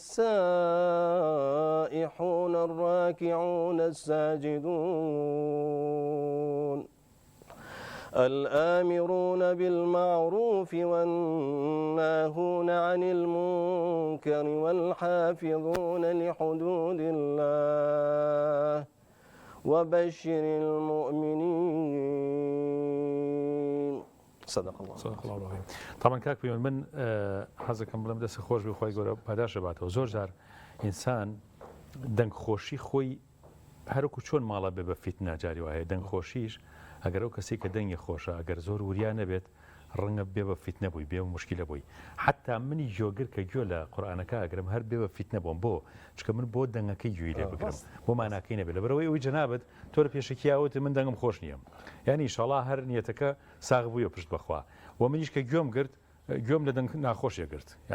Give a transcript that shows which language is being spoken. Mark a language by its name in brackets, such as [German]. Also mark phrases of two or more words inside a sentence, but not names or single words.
[Arabic] السائحون الراكعون الساجدون الآمرون بالمعروف والناهون عن المنكر والحافظون لحدود الله وبشر المؤمنين صدق الله العظيم. [Central Kurdish] طبعا كاك بيون من حەزەکەم بڵێم دەست خۆش بێ خۆی گەورە پاداش دەباتەوە زۆر جار ئینسان دەنگ خۆشی خۆی هەروکو چۆن ماڵە بێ بە فیتنە جاری وایە دەنگ خۆشیش ئەگەر ئەو کەسی کە دەنگی خۆشە ئەگەر زۆر وریا نەبێت ڕەنگە بێ بە فیتنە بووی بێ و مشکلە بووی حتا منی جۆگر کە گوێ لە قورئانەکە ئەگرم هەر بێ بە فیتنە بۆم بۆ چکە من بۆ دەنگەکەی گوێی لێ بگرم بۆ ماناکەی نەبێت لەبەرەوەی ئەوی جەنابەت تۆ لە پێشکیاوت من دەنگم خۆش نییە یعنی ئینشاڵڵا هەر نیەتەکە ساغ بوویە پشت بەخوا و منیش کە گوێم گرت گوێم لە دەنگ ناخۆشیە گرت